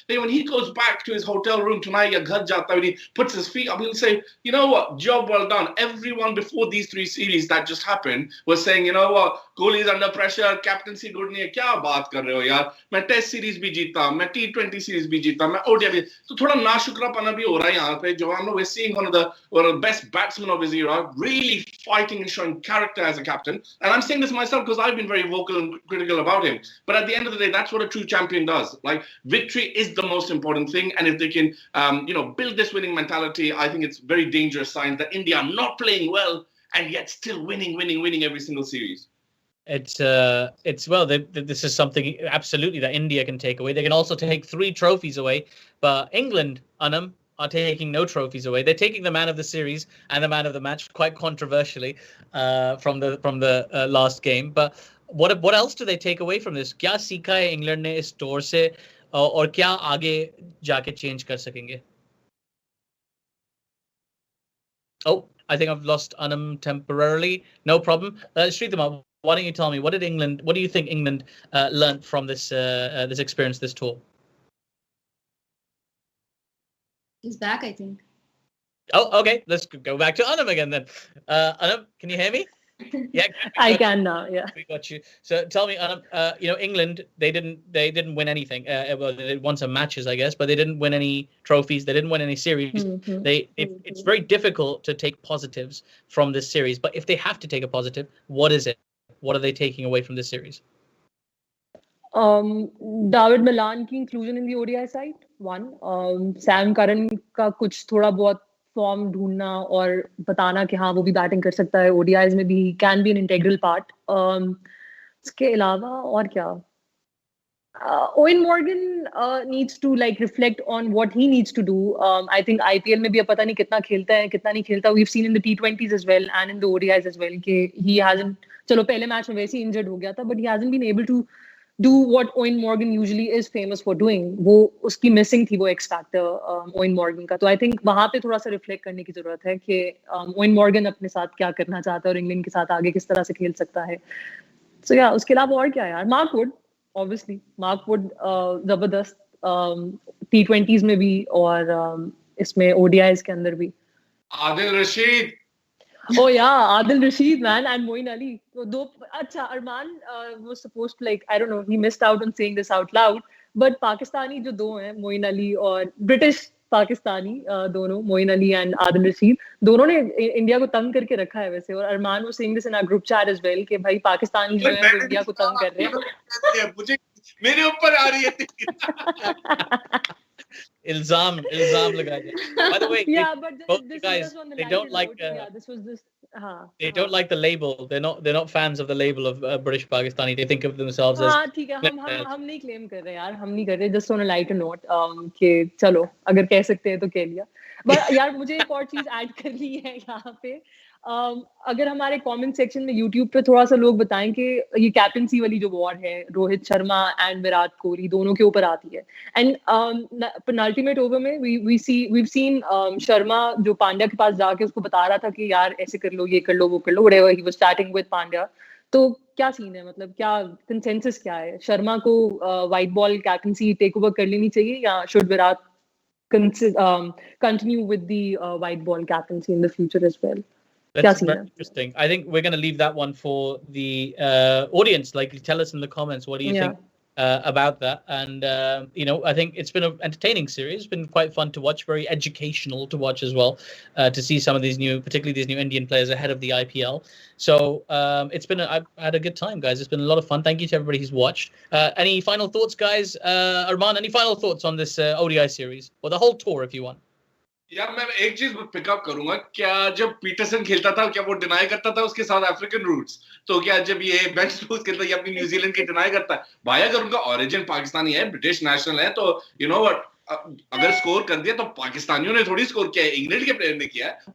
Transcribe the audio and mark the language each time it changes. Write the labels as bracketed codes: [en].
[en] When he goes back to his hotel room tonight, [hi] या घर जाता है, [en] when he puts his feet up, he'll say, you know what, job well done. Everyone before these 3 series that just happened was saying, you know what, Kohli is under pressure, captaincy good [hi] नहीं है. क्या बात कर रहे हो यार? मैं test series भी जीता, मैं T20 सीरीज भी जीता, मैं ODI भी. तो थोड़ा नाशुक्रापना भी हो रहा है यहाँ पे. जो हम लोग [en] we're seeing one of the best batsmen of his era, really fighting and showing character as a captain. And I'm saying this myself because I've been very vocal and critical about him. But at the end of the day, that's what a true champion does. Like, victory is the most important thing. And if they can, build this winning mentality, I think it's very dangerous signs that India are not playing well and yet still winning every single series. It's this is something absolutely that India can take away. They can also take 3 trophies away, but England, Anam, are taking no trophies away. They're taking the man of the series and the man of the match, quite controversially, from the last game. But what else do they take away from this? [hi] क्या सीखा है England ने इस tour से, और क्या आगे जाके चेंज कर सकेंगे? [en] Oh, I think I've lost Anam temporarily. No problem. Shrithama, why don't you tell me, what do you think England learned from this experience, this tour? He's back, I think. Oh, okay. Let's go back to Anam again then. Anam, can you hear me? Yeah, I can now. Yeah, we got you. So tell me, Anam, England, they didn't win anything. Well, they won some matches, I guess, but they didn't win any trophies. They didn't win any series. Mm-hmm. It's very difficult to take positives from this series. But if they have to take a positive, what is it? What are they taking away from this series? David Malan की inclusion in the ODI side, one. [hi] Sam Curran का कुछ थोड़ा बहुत form ढूंढना और बताना कि हाँ वो भी बैटिंग कर सकता है ODIs में भी, [en] Can be an integral part. [hi] इसके अलावा और क्या, [en] Owen Morgan needs to reflect on what he needs to do. I think [hi] IPL में भी अब पता नहीं कितना खेलता है कितना नहीं खेलता. [en] We've seen in the T20s as well and in the ODIs as well कि he hasn't, [hi] चलो पहले मैच में वैसे ही इंजर्ड हो गया था, [en] but he hasn't been able to do what Owen Morgan usually is famous for doing. [hi] वो उसकी missing थी वो X factor Owen Morgan का. तो I think वहाँ पे थोड़ा सा reflect करने की जरूरत है कि Owen Morgan अपने साथ क्या करना चाहता है और इंग्लैंड के साथ आगे किस तरह से खेल सकता है. [en] So yeah, [hi] उसके अलावा और क्या यार? [en] Mark Wood, obviously. [hi] Mark Wood जबरदस्त T20s में भी और इसमें ODIs के अंदर भी. [en] Adil Rashid. Oh yeah, Adil Rashid, man, and Moeen Ali. [hi] So दो अच्छा [en] Arman was supposed to, like, I don't know, he missed out on saying this out loud, but [hi] Pakistani जो दो हैं मोइन अली और ब्रिटिश पाकिस्तानी दोनों मोइन अली एंड आदिल रशीद दोनों ने इंडिया को तंग करके रखा है वैसे. और अरमान वो [en] saying this in our group chat as well [hi] कि भाई पाकिस्तानी जो है वो इंडिया को तंग कर रहे हैं. मुझे मेरे ऊपर आ रही है. Ilzam लगाया. [en] By the way, yeah, but both this guys, was on the they don't like yeah, this was this they don't like the label. They're not fans of the label of British Pakistani. They think of themselves as [hi] हाँ ठीक है. हम नहीं claim कर रहे यार, हम नहीं कर रहे. [en] Just on a lighter note [hi] कि चलो अगर कह सकते हैं तो कह लिया. But यार मुझे एक और चीज ऐड करनी है यहाँ पे. अगर हमारे कमेंट सेक्शन में YouTube पे थोड़ा सा लोग बताएं कि ये कैप्टनसी वाली जो वॉर है रोहित शर्मा एंड विराट कोहली दोनों के ऊपर आती है. एंड पेनल्टीमेट ओवर में we've seen शर्मा जो पांड्या के पास जाके उसको बता रहा था कि यार ऐसे कर लो, ये कर लो, वो कर लो, [en] whatever he was chatting with [hi] Pandya. तो क्या सीन है, मतलब क्या कंसेंसस क्या है? शर्मा को white ball captaincy take over कर लेनी चाहिए या [en] Should Virat continue with the white ball captaincy in the future as well? That's very interesting. I think we're going to leave that one for the audience. Like, tell us in the comments, what do you think about that? And, I think it's been an entertaining series. It's been quite fun to watch, very educational to watch as well, to see some of these particularly these new Indian players ahead of the IPL. So I've had a good time, guys. It's been a lot of fun. Thank you to everybody who's watched. Any final thoughts, guys? Arman, any final thoughts on this ODI series or the whole tour, if you want? [hi] यार मैं एक चीज pickup करूंगा. क्या जब Peterson खेलता था क्या वो डिनाई करता था उसके साउथ अफ्रीकन रूट्स? तो क्या जब ये बेन स्टोक्स खेलता है या अपनी न्यूजीलैंड की डिनाई करता है? भाई अगर उनका ओरिजिन पाकिस्तानी है, ब्रिटिश नेशनल है, तो [en] you know what, [hi] अगर स्कोर कर दिया तो पाकिस्तानियों ने थोड़ी स्कोर किया है, इंग्लैंड के प्लेयर ने किया है.